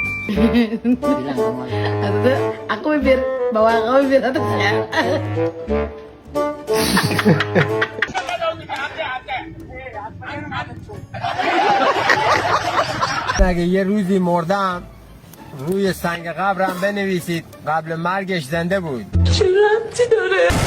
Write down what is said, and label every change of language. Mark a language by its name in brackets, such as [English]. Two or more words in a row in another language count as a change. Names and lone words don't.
[Indonesian] Bilang kamu. Atau aku bibir bawa kamu bibir atas ya. [Persian] اگه یه روزی مردم روی سنگ قبرم بنویسید قبل مرگش زنده بود. چه ربطی داره؟